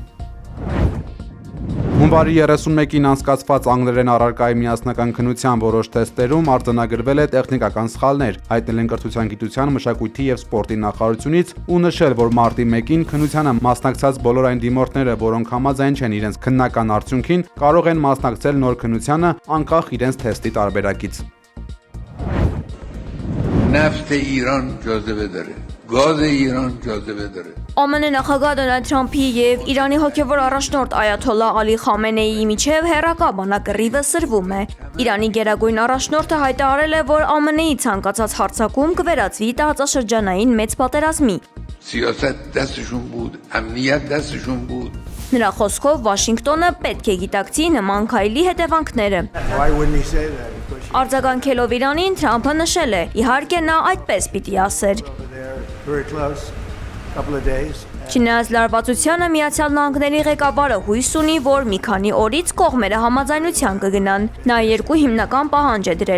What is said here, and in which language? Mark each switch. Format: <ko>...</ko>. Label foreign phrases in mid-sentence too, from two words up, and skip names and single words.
<hy>Հունվարի 31-ին անցկացված անգլերեն առարկայի միասնական քննության որոշ թեստերում արձանագրվել է տեխնիկական սխալներ, հայտնել են կրթության, գիտության, մշակույթի եւ սպորտի նախարարությունից ու նշել, որ մարտի 1-ին քննությանը մասնակցած բոլոր այն դիմորդները, որոնք համաձայն չեն իրենց քննական արդյունքին, կարող են մասնակցել նոր քննությանը անկախ իրենց թեստի տարբերակից։</hy> <fa>نفت ایران جاذبه داره گاز ایران جاذبه داره</fa> <hy>ԱՄՆ նախագահ Դոնալդ Թրամփի եւ Իրանի հոգեվոր առաջնորդ Այաթոլլա Ալի Խամենեիի միջև հերակա բանակռիվը սրվում է։ Իրանի գերագույն առաջնորդը հայտարարել է, որ ԱՄՆ-ի ցանկացած հարձակում կվերածվի տարածաշրջանային մեծ պատերազմի։</hy> <fa>سیاست دستشون بود امنیت دستشون بود</fa> <hy>Նրա խոսքով Վաշինգտոնը պետք է գիտակցի նման քայլի հետևանքները։ Արձագանքելով Իրանին, Թրամփը նշել է. իհարկե նա այդպես պիտի ասեր։ Չնայած լարվածությանը Միացյալ Նահանգների ղեկավարը հույս ունի, որ մի քանի օրից կողմերը համաձայնության կգնան։ Նա 2 հիմնական պահանջ է դրել.</hy>